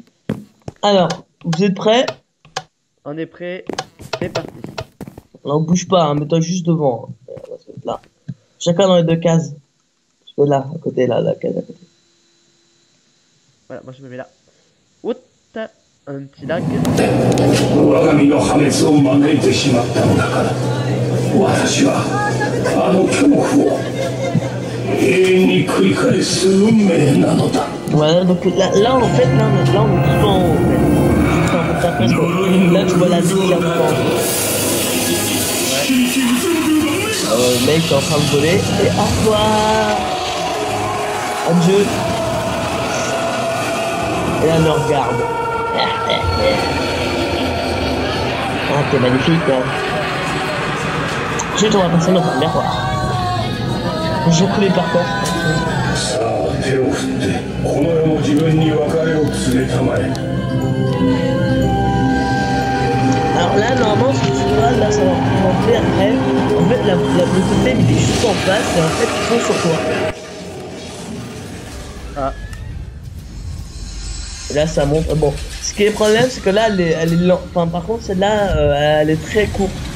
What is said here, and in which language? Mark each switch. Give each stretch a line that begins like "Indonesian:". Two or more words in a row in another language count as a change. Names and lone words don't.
French: Alors, vous êtes prêts? On est prêt, c'est parti. On bouge pas, hein, mets-toi juste devant. On va se mettre là. Chacun dans les deux cases. Je vais là, à côté, là, la case à côté. Voilà, moi je me mets là. Ouh, un petit lag.
Japanese: 我が身の破滅を招いてしまったのだから私はあの恐怖を永遠に繰り返す運命なのだ
French: Voilà, donc là en fait, là on est tout en haut en fait. Juste en haut, parce que là tu vois la vie qui est en haut. Le mec est en train de voler. Et au revoir. Adieu. Et là, le regarde. Ah, t'es magnifique, hein. Ensuite, on va passer notre miroir. Je coulais par terre.
Japanese: さあ手を振ってこの世の自分に別れを告げたまえ
French: Alors là, normalement, si tu vois, là, ça va remonter après. En fait, le totem, il est juste en face et en fait, ils sont sur toi. Ah. Et là, ça monte. Bon, ce qui est le problème, c'est que là, elle est lente. Enfin, par contre, celle-là, elle est très courte.